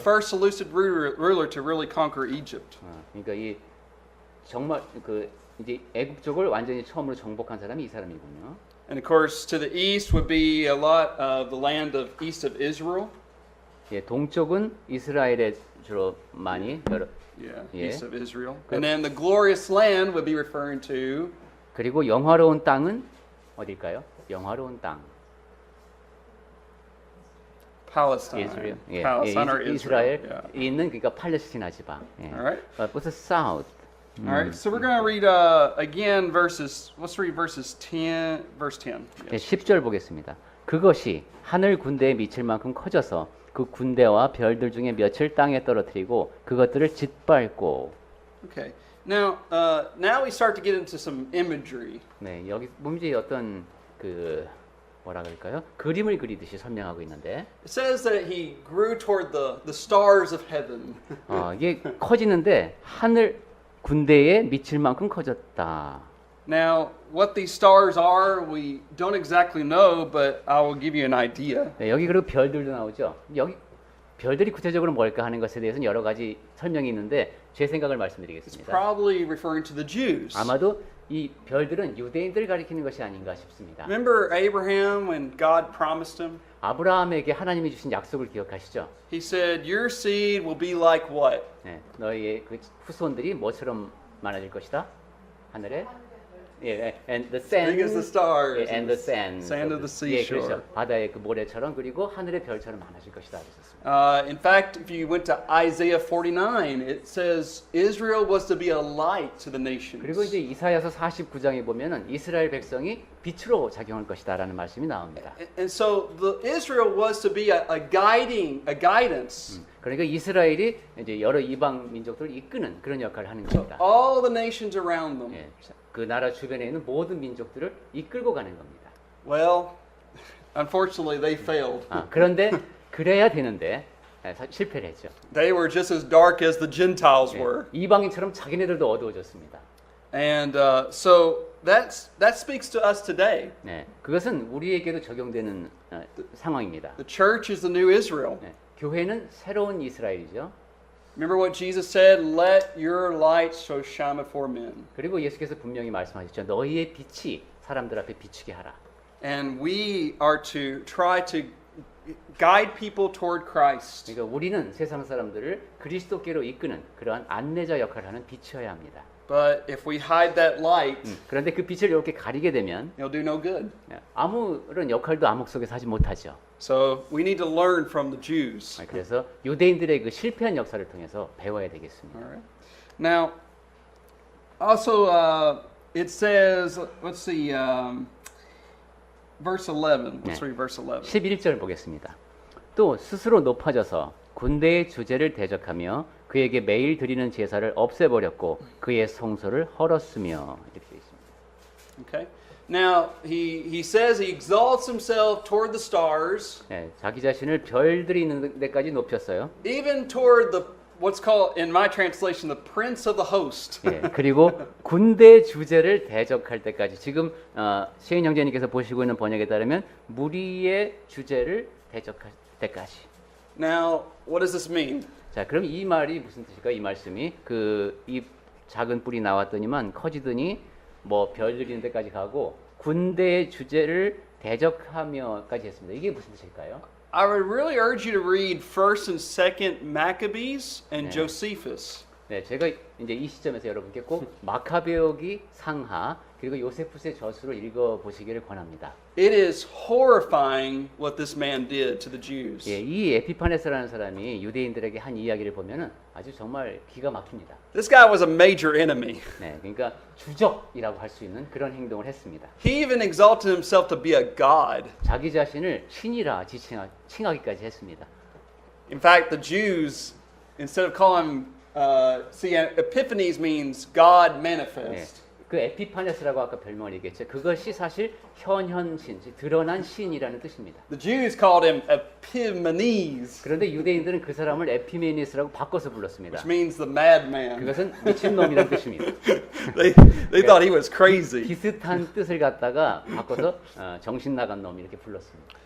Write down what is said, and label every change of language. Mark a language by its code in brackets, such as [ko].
[en] first Seleucid ruler to really conquer Egypt. [ko] 그러니까 이 정말 그 이제 애국 쪽을 완전히 처음으로 정복한 사람이 이 사람이군요. [en] And of course, to the east would be a lot of the land of east of Israel. [ko] 예, 동쪽은 이스라엘에 주로 많이 [en] Yeah, Yeah. east of Israel. And then the glorious land would be referring to [ko] 그리고 영화로운 땅은 어딜까요? 영화로운 땅. [en] Palestine. [ko] 이스라엘. 예, [en] Palestine or Israel. [ko] 이스라엘 [en] Yeah. [ko] 있는 그러니까 팔레스티나 지방. 예. [en] Alright. But south. All right. So we're going to read again verses. Let's read verses 10, verse 10. [ko] 네, 10절 보겠습니다. 그것이 하늘 군대에 미칠 만큼 커져서 그 군대와 별들 중에 몇을 땅에 떨어뜨리고 그것들을 짓밟고. [en] Okay. Now we start to get into some imagery. [ko] 네, 여기 문제 어떤 그 뭐라 그럴까요? 그림을 그리듯이 설명하고 있는데 [en] It says that he grew toward the stars of heaven. [ko] 이게 커지는데 하늘 군대에 미칠 만큼 커졌다. [en] Now, what these stars are, we don't exactly know, but I will give you an idea. [ko] 네, 여기 그리고 별들도 나오죠. 여기 별들이 구체적으로 뭘까 하는 것에 대해서는 여러 가지 설명이 있는데 제 생각을 [en] It's [ko] 말씀드리겠습니다. [en] probably referring to the Jews. [ko] 아마도 이 별들은 유대인들을 가리키는 것이 아닌가 싶습니다. [en] Remember Abraham when God promised him? [ko] 아브라함에게 하나님이 주신 약속을 기억하시죠? [en] He said, "Your seed will be like what?" [ko] 네, 너희의 그 후손들이 뭐처럼 많아질 것이다? 하늘에? 예, [en] and the sand, Big as the stars. [ko] 예, [en] and the sand, Sand of the [ko] 예, [en] seashore. [ko] 그렇죠. 바다의 그 모래처럼 그리고 하늘의 별처럼 많아질 것이다 그랬었습니다. [en] In fact, if you went to Isaiah 49, it says Israel was to be a light to the nations. [ko] 그리고 이제 이사야서 49장에 보면은 이스라엘 백성이 빛으로 작용할 것이다라는 말씀이 나옵니다. [en] And so the Israel was to be a guidance [ko] 그러니까 이스라엘이 이제 여러 이방 민족들을 이끄는 그런 역할을 하는 [en] to [ko] 겁니다. [en] all the nations around them. [ko] 예, 그 나라 주변에 있는 모든 민족들을 이끌고 가는 겁니다. [en] Well, unfortunately, they failed. [ko] 그런데 그래야 되는데 실패를 했죠. [en] They were just as dark as the Gentiles [ko] 예, [en] were. [ko] 이방인처럼 자기네들도 어두워졌습니다. [en] And so that speaks to us today. [ko] 네, 그것은 우리에게도 적용되는 상황입니다. [en] The church is the new Israel. [ko] 네, 교회는 새로운 이스라엘이죠. [en] Remember what Jesus said, "Let your light so shine before men." [ko] 그리고 예수께서 분명히 말씀하셨죠. 너희의 빛이 사람들 앞에 비추게 하라. [en] And we are to try to guide people toward Christ. [ko] 그러니까 우리는 세상 사람들을 그리스도께로 이끄는 그러한 안내자 역할을 하는 빛이어야 합니다. [en] But if we hide that light, [ko] 그런데 그 빛을 이렇게 가리게 되면 [en] it'll do no good. [ko] 아무런 역할도 암흑 속에서 하지 못하죠. [en] So we need to learn from the Jews. [ko] 그래서 유대인들의 그 실패한 역사를 통해서 배워야 되겠습니다. [en] All right. Now, also it says, let's see, verse 11. Let's read verse 11. [ko] 11절 보겠습니다. 또 스스로 높아져서 군대의 주제를 대적하며 그에게 매일 드리는 제사를 없애버렸고 그의 성소를 헐었으며 이렇게 되어 있습니다. [en] Okay. Now, he says he exalts himself toward the stars, [ko] 네, 자기 자신을 별들이 있는 데까지 높였어요. [en] even toward the what's called in my translation the prince of the host. [ko] 예, 그리고 군대 주제를 대적할 때까지 지금 시인 형제님께서 보시고 있는 번역에 따르면 무리의 주제를 대적할 때까지. [en] Now, what does this mean? [ko] 자, 그럼 이 말이 무슨 뜻일까? 이 말씀이 이 작은 뿔이 나왔더니만 커지더니 뭐 별들 있는 데까지 가고 군대의 주제를 대적하며까지 했습니다. 이게 무슨 뜻일까요? [en] I would really urge you to read 1st and 2nd Maccabees and [ko] 네. [en] Josephus. [ko] 네, 제가 이제 이 시점에서 여러분께 꼭 마카베오기 상하 그리고 요세푸스의 저수를 읽어 보시기를 권합니다. [en] It is horrifying what this man did to the Jews. [ko] 예, 이 에피파네스라는 사람이 유대인들에게 한 이야기를 보면은 아주 정말 기가 막힙니다. [en] This guy was a major enemy. [ko] 네, 그러니까 주적이라고 할 수 있는 그런 행동을 했습니다. [en] He even exalted himself to be a god. [ko] 자기 자신을 신이라 칭하기까지 했습니다. [en] In fact, the Jews, instead of calling see, Epiphanes means God [ko] 네, [en] manifest. [ko] 그 에피파네스라고 아까 별명을 얘기했죠. 그것이 사실 현현신, 드러난 신이라는 뜻입니다. [en] The Jews called him Epimanes, [ko] 그런데 유대인들은 그 사람을 에피메니스라고 바꿔서 불렀습니다. [en] which means the madman. [ko] 그것은 미친놈이라는 뜻입니다. [en] They thought he was crazy. [ko] 비슷한 뜻을 갖다가 바꿔서 정신 나간 놈 이렇게 불렀습니다.